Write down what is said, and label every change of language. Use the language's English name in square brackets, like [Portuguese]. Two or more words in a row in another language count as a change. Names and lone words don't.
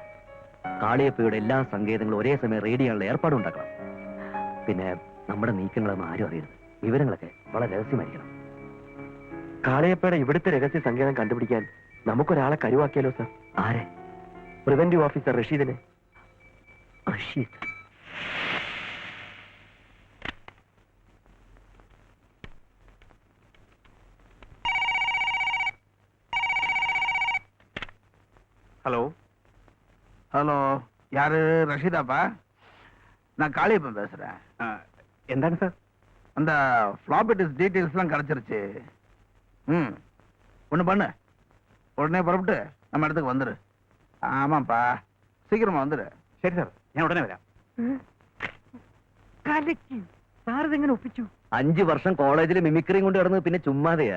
[Malayalam] കാളിയപ്പയുടെ എല്ലാ സങ്കേതങ്ങളും ഒരേ സമയം റെയ്ഡ് ചെയ്യാനുള്ള ഏർപ്പാടുണ്ടാക്കണം. പിന്നെ നമ്മുടെ നീക്കങ്ങളൊന്നും ആരും അറിയരുത്. വിവരങ്ങളൊക്കെ വളരെ രഹസ്യമായിരിക്കണം. കാളയപ്പയുടെ ഇവിടുത്തെ രഹസ്യ സങ്കേതം കണ്ടുപിടിക്കാൻ നമുക്കൊരാളെ കരുവാക്കിയാലോ സാർ? ആരെ? പ്രിവന്റീവ് ഓഫീസർ റഷീദിനെ. റഷീദ്? [Tamil] ஹலோ ஹலோ, யாரு? ரஷீதாப்பா? நான் காளியப்பன் பேசுறேன். [Malayalam] എന്താണ് സാർ? [Tamil] அந்த [English] floppy disk [Tamil] டீட்டெயில்ஸ்லாம் கிடைச்சிருச்சு. ஒன்று பண்ணு, உடனே புறப்பட்டு நம்ம இடத்துக்கு வந்துரு. ஆமாப்பா, சீக்கிரமா வந்துரு. [Malayalam] ശരി സാർ, ഞാൻ ഉടനെ വരാം. സാറിതെങ്ങനെ ഒപ്പിച്ചു? 5 വർഷം കോളേജിൽ മിമിക്രിയും കൊണ്ട് കിടന്ന് പിന്നെ ചുമ്മാതെയാ.